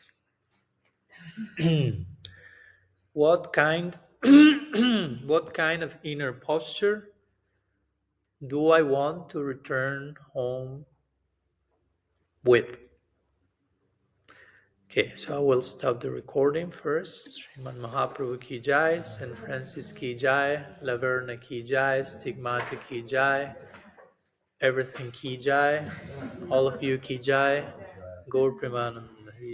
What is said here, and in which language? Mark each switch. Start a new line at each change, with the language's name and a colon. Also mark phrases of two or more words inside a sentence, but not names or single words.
English: What kind of inner posture do I want to return home with? Okay, so I will stop the recording first.
Hindi: Srimad Mahaprabhu की जय, St. Francis की जय, La Verna की जय, Stigmata की जय, everything की जय,
English: all of you
Hindi: की जय,
English: Gaur Premanand.